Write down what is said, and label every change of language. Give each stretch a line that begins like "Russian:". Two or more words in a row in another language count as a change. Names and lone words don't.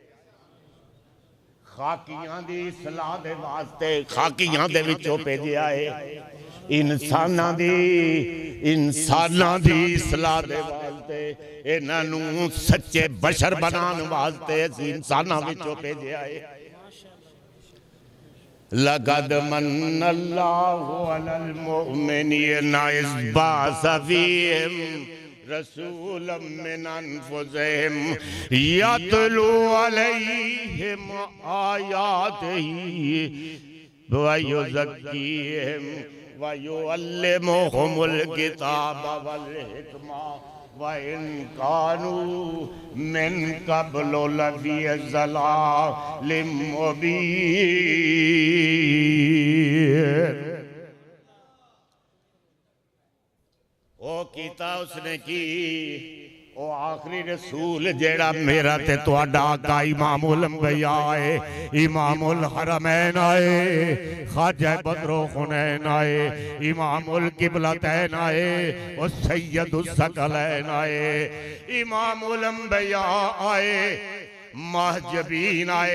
Punjabi: خاکیاں دی صلاح دے واسطے خاکیاں دے وچوں بھیجیا ہے. انساناں دی صلاح دے واسطے انہاں نوں سچے بشر بنانے واسطے اسیں انساناں وچوں بھیجیا ہے.
Arabic: لقد من الله على المؤمنين إذ بعث فيهم رسولا من أنفسهم يتلو عليهم آياته و يزكيهم و يعلمهم الكتاب و الحكمة و إن كانوا من قبل لفي ضلال مبين.
Punjabi: او کیتا اوسنے کی، او او آخری رسول جیہڑا میرا تے تہاڈا آقا
Arabic: إمام الأنبياء
Punjabi: ہے,
Arabic: إمام الحرمين
Punjabi: آئے، خواجہ بدر و حنین آئے,
Arabic: إمام القبلتين
Punjabi: آئے، او
Arabic: سيد الثقلين
Punjabi: آئے,
Arabic: إمام الأنبياء
Punjabi: آئے، مہ جبین آئے.